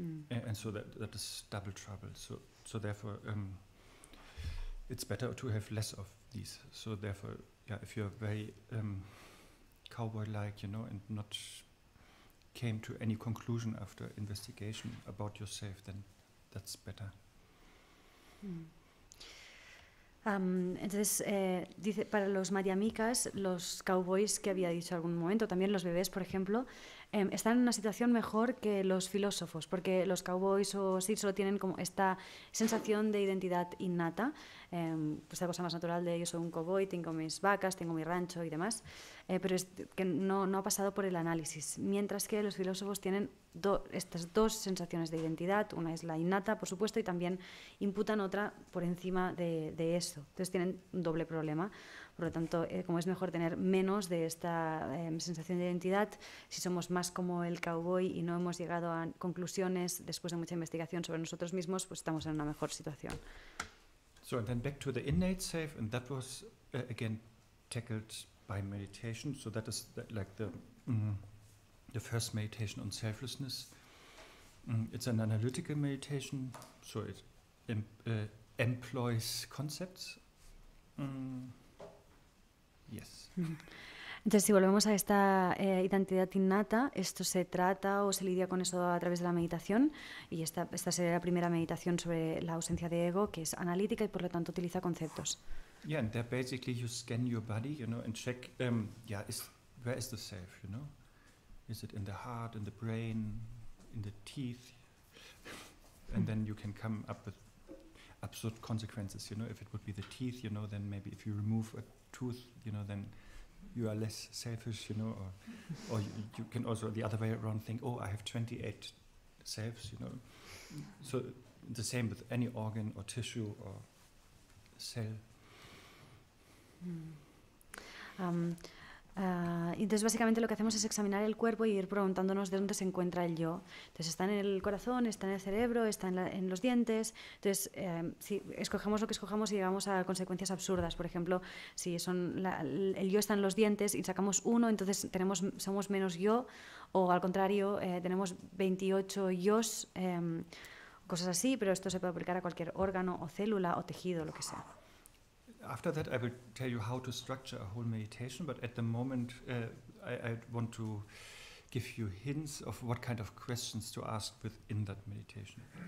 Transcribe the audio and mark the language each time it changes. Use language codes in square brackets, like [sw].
[en] And so that is double trouble. So therefore, it's better to have less of these. So therefore, yeah, if you're very cowboy-like, you know, and not came to any conclusion after investigation about yourself, then that's better. [es] Entonces, dice, para los Madhyamikas, los cowboys que había dicho en algún momento, también los bebés, por ejemplo, están en una situación mejor que los filósofos, porque los cowboys o sí solo tienen como esta sensación de identidad innata, pues la cosa más natural de yo soy un cowboy, tengo mis vacas, tengo mi rancho y demás, pero es que no ha pasado por el análisis, mientras que los filósofos tienen estas dos sensaciones de identidad, una es la innata, por supuesto, y también imputan otra por encima de eso. Entonces tienen un doble problema. Por lo tanto, como es mejor tener menos de esta sensación de identidad, si somos más como el cowboy y no hemos llegado a conclusiones después de mucha investigación sobre nosotros mismos, pues estamos en una mejor situación. [en] So and then back to the innate self, and that was again tackled by meditation. So that is like the first meditation on selflessness. It's an analytical meditation, so it employs concepts. Yes. [es] Entonces, si volvemos a esta identidad innata, esto se trata o se lidia con eso a través de la meditación, y esta sería la primera meditación sobre la ausencia de ego, que es analítica y por lo tanto utiliza conceptos. [en] Yeah, and there basically you scan your body, you know, and check, where is the self, you know? Is it in the heart, in the brain, in the teeth? And then you can come up with absurd consequences, you know. If it would be the teeth, you know, then maybe if you remove a tooth, you know, then you are less selfish, you know, or you can also the other way around think, oh, I have 28 selves, you know. So the same with any organ or tissue or cell. [es] Entonces básicamente lo que hacemos es examinar el cuerpo y ir preguntándonos de dónde se encuentra el yo. Entonces está en el corazón, está en el cerebro, está en los dientes. Entonces si escogemos lo que escojamos y llegamos a consecuencias absurdas. Por ejemplo, si el yo está en los dientes y sacamos uno, entonces somos menos yo, o al contrario, tenemos 28 yos, cosas así, pero esto se puede aplicar a cualquier órgano o célula o tejido, lo que sea. [en] After that, I will tell you how to structure a whole meditation, but at the moment I want to give you hints of what kind of questions to ask within that meditation.